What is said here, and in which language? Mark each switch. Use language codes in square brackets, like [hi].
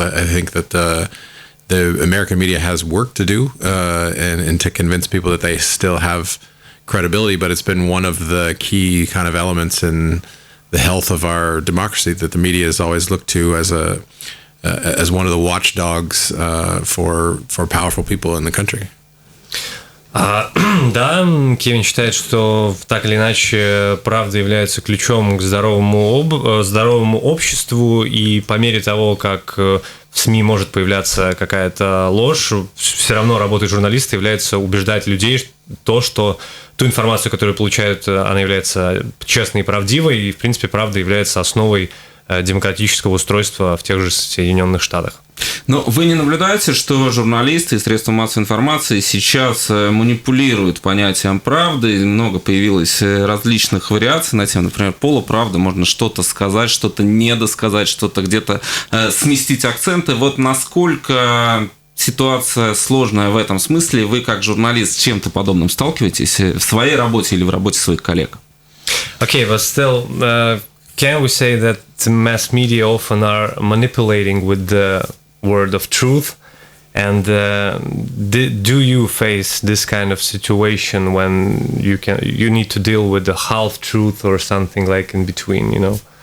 [en] I think that the American media has work to do and to convince people that they still have credibility, but it's been one of the key kind of elements in the health of our democracy that the media is always looked to as one of the watchdogs for powerful people in the country. [ru] Да, Кевин считает, что так или иначе правда является ключом к здоровому обществу, и по мере того, как в СМИ может появляться какая-то ложь, все равно работой журналиста является убеждать людей что ту информацию, которую получают, она является честной и правдивой, и, в принципе, правда является основой демократического устройства в тех же Соединенных Штатах. Но вы не наблюдаете, что журналисты и средства массовой информации сейчас манипулируют понятием правды? Много появилось различных вариаций на тему, например, полуправда, можно что-то сказать, что-то недосказать, что-то где-то сместить акценты. Вот насколько ситуация сложная в этом смысле? Вы, как журналист, с чем-то подобным сталкиваетесь в своей работе или в работе своих коллег? [en] Okay, but still, can we say that the mass media often are manipulating with the word of truth? And do you face this kind of situation when you need to deal with the half truth or something like in between, you know?